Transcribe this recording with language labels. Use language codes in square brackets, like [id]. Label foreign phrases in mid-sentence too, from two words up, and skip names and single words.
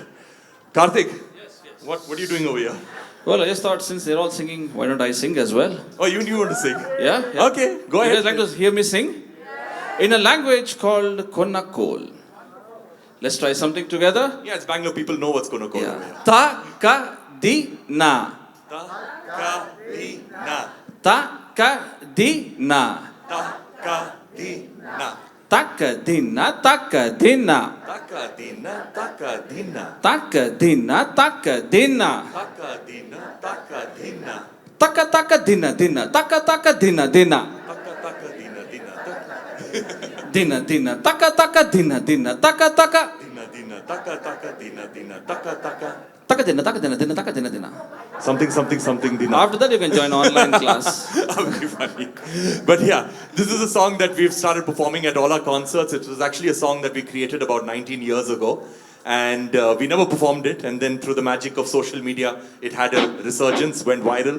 [en] Karthik, what are you doing over here? Well, I just thought since they're all singing, why don't I sing as well? Oh, you want to sing? Yeah? Okay, go ahead. You guys like to hear me sing? In a language called Konakol. Let's try something together. Yeah, it's Bangalore. People know what's Konakol. Yeah. Ta-ka-di-na. Ta-ka-di-na. Ta-ka-di-na. Ta-ka-di-na. Tak-ka-di-na, tak-ka-di-na. Ta-ka-di-na, ta-ka-di-na. Tak-ka-di-na, tak-ka-di-na. Ta-ka-di-na, ta-ka-di-na. Taka-taka-dina-dina. Taka-taka-dina-dina. Taka-taka-dina-dina. Dina dina taka taka dina dina taka taka. Dina dina taka taka dina dina taka taka. Taka dina taka dina dina taka dina dina. Something dina. After that you can join online class. Very funny. But yeah, this is a song that we've started performing at all our concerts. It was actually a song that we created about 19 years ago. And we never performed it. And then through the magic of social media, it had a resurgence, went viral.